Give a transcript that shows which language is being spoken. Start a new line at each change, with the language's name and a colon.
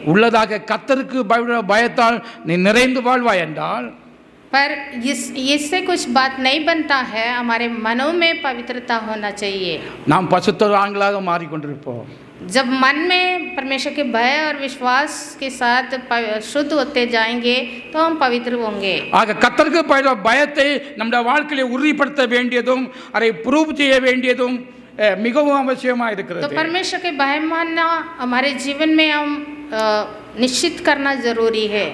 Tamil: உள்ளதாக கர்த்தருக்கு பயத்தால் நீ நிறைந்து வாழ்வாய் என்றால்
Hindi: पर इससे कुछ बात नहीं बनता है। हमारे मनों में पवित्रता होना चाहिए।
Tamil: நாம் பசுத்தவான்களாக மாறிக்கொண்டிருப்போம்.
Hindi: जब मन में परमेश्वर के भय और विश्वास के साथ शुद्ध होते जाएंगे तो हम पवित्र होंगे।
Tamil: ஆக கர்த்தருக்கு பயத்தை நம்முடைய வாழ்க்கையை உறுதிப்படுத்த வேண்டியதும் அதை ப்ரூவ் செய்ய வேண்டியதும் மிகவும் அவசியமா இருக்கிறது.
Hindi: तो परमेश्वर के भय मानना हमारे जीवन में हम निश्चित करना जरूरी है।